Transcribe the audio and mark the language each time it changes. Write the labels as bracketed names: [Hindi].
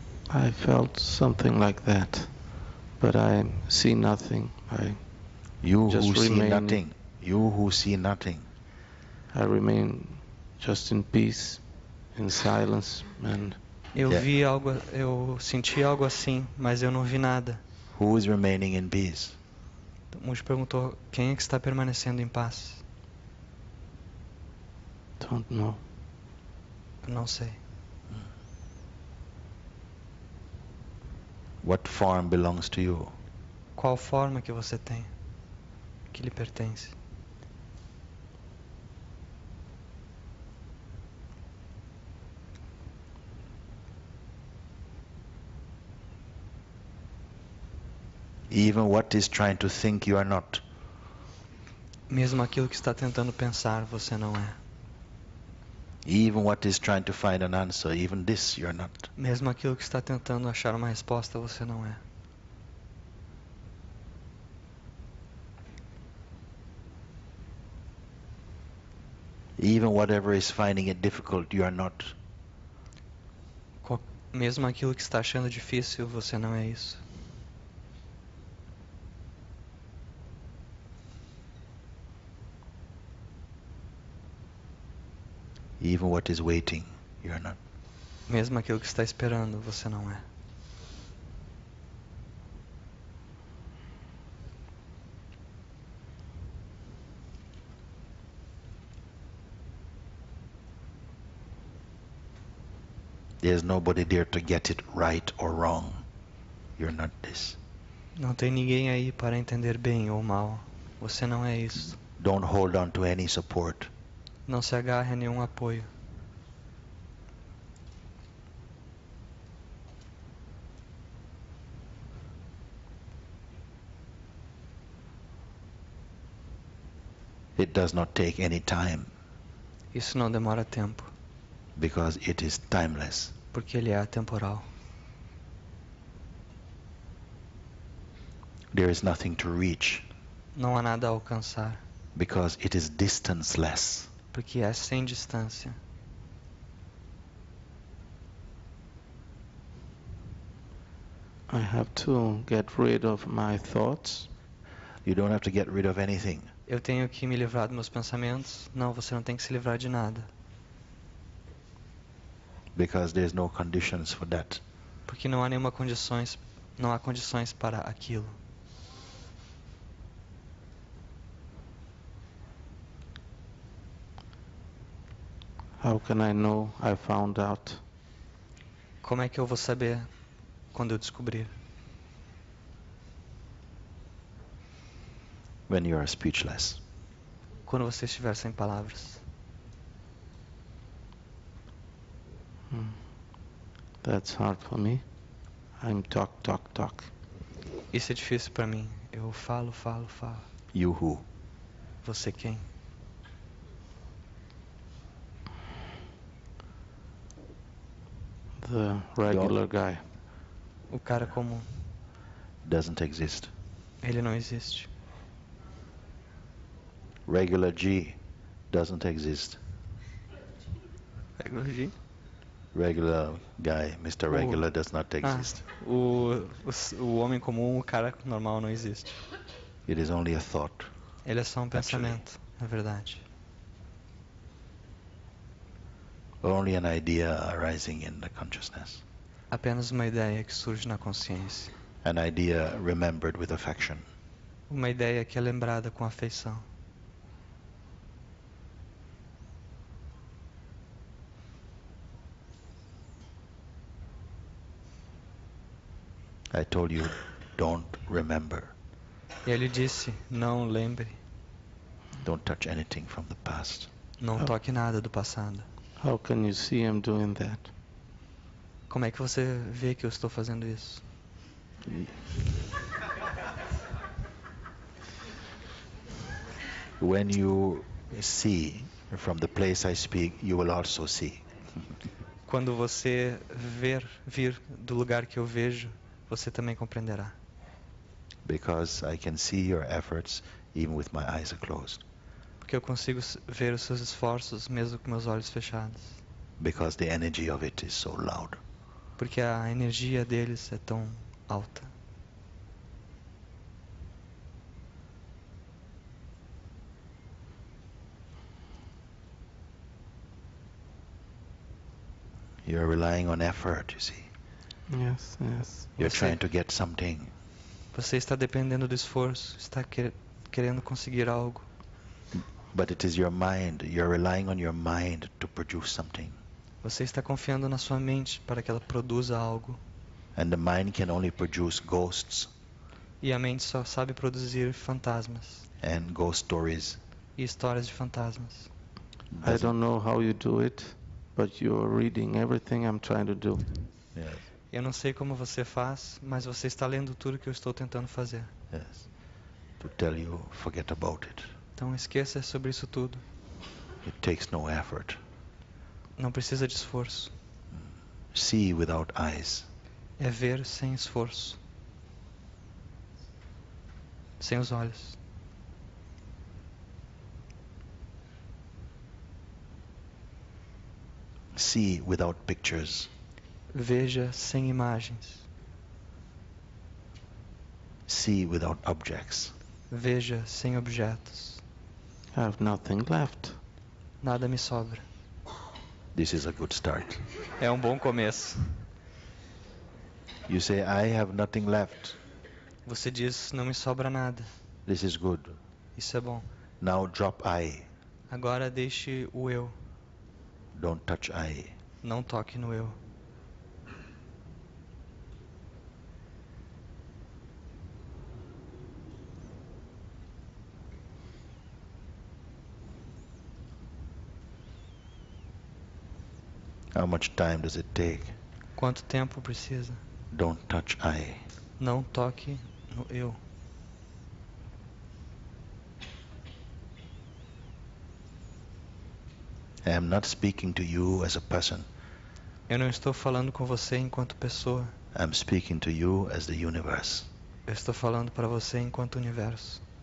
[English] I felt something like that, but I see nothing. You Just who see remain- nothing. You who see nothing. I remain just in peace, in silence, and [Portuguese] Eu senti algo assim, mas eu não vi nada. [English] Who is remaining in peace? [Portuguese] O Mooji perguntou, quem é que está permanecendo em paz? [English] don't know. [Portuguese] Eu não sei. [English] What form belongs to you? [Portuguese] Qual forma que você tem? Que lhe pertence? [English] Even what is trying to think you are not. [Portuguese] Mesmo aquilo que está tentando pensar, você não é. [English] Even what is trying to find an answer, even this you're not. [Portuguese] Mesmo aquilo que está tentando achar uma resposta, você não é. [English] Even whatever is finding it difficult, you are not. [Portuguese] Mesmo aquilo que está achando difícil, você não é isso. [English] Even what is waiting, you are not. [Portuguese] Mesmo aquilo que está esperando, você não é. [English] There's nobody there to get it right or wrong. You're not this. [Portuguese] Não tem ninguém aí para entender bem ou mal. Você não é isso. [English] Don't hold on to any support. [Portuguese] Não se agarre a nenhum apoio. [English] It does not take any time [Portuguese] Isso não demora tempo, [English] because it is timeless. [Portuguese] porque ele é atemporal. [English] There is nothing to reach [Portuguese] Não há nada a alcançar, [English] because it is distanceless. [Portuguese] porque é sem distância. [English] I have to get rid of my thoughts. You don't have to get rid of anything [Portuguese] Eu tenho que me livrar dos meus pensamentos? Não, você não tem que se livrar de nada, [English] because there's no conditions for that. [Portuguese] porque não há condições para aquilo. [English] How can I know I found out? [Portuguese] Como é que eu vou saber quando eu descobrir? [English] When you are speechless. [Portuguese] Quando você estiver sem palavras. [English] That's hard for me. I'm talk. [Portuguese] Isso é difícil para mim. Eu falo. [English] You who? [Portuguese] Você quem? [English] The regular guy. [Portuguese] O cara comum. [English] Doesn't exist. [Portuguese] Ele não existe. [English] Regular G doesn't exist. Regular guy, Mr. Regular does not exist. [Portuguese] O homem comum, o cara normal não existe. [English] It is only a thought. [Portuguese] Ele é só um pensamento, é verdade. [English] Only an idea arising in the consciousness. [Portuguese] Apenas uma ideia que surge na consciência. [English] An idea remembered with affection. [Portuguese] Uma ideia que é lembrada com afeição. [English] I told you, don't remember. [Portuguese] E ele disse, não lembre, [English] Don't touch anything from the past. [Portuguese] não toque nada do passado. [English] How can you see him doing that? [Portuguese] Como é que você vê que eu estou fazendo isso? [English] When you see from the place I speak, you will also see. [Portuguese] Quando você vir do lugar que eu vejo, você também compreenderá. [English] Because I can see your efforts even with my eyes closed. [Portuguese] Porque eu consigo ver os seus esforços mesmo com meus olhos fechados. [English] Because the energy of it is so loud. [Portuguese] Porque a energia deles é tão alta. [English] You're relying on effort, you see. Yes, yes. You're [Portuguese] Você- [English] trying to get something. [Portuguese] Você está dependendo do esforço, está querendo conseguir algo. [English] But it is your mind. You're relying on your mind to produce something. [Portuguese] Você está confiando na sua mente para que ela produza algo. [English] And the mind can only produce ghosts [Portuguese] E a mente só sabe produzir fantasmas [English] and ghost stories. [Portuguese] e histórias de fantasmas. [English] I don't know how you do it, but you're reading everything I'm trying to do. Yes, [Portuguese] Eu não sei como você faz, mas você está lendo tudo que eu estou tentando fazer. [English] yes. To tell you, forget about it. [Portuguese] Então esqueça sobre isso tudo. [English] It takes no effort. [Portuguese] Não precisa de esforço. [English] See without eyes. [Portuguese] É ver sem esforço. Sem os olhos. [English] See without pictures. [Portuguese] Veja sem imagens. [English] See without objects. [Portuguese] Veja sem objetos. [English] I have nothing left. [Portuguese] Nada me sobra. [English] This is a good start. [Portuguese] É um bom começo. [English] You say, I have nothing left. [Portuguese] Você diz, não me sobra nada. [English] This is good. [Portuguese] Isso é bom. [English] Now drop I. [Portuguese] Agora deixe o eu. [English] Don't touch I. [Portuguese] Não toque no eu. [English] How much time does it take? [Portuguese] Quanto tempo precisa? [English] Don't touch I. [Portuguese] Não toque no eu. [English] I am not speaking to you as a person. [Portuguese] Eu não estou falando com você enquanto pessoa. [English] I'm speaking to you as the universe. [Portuguese] Eu estou falando para você enquanto universo.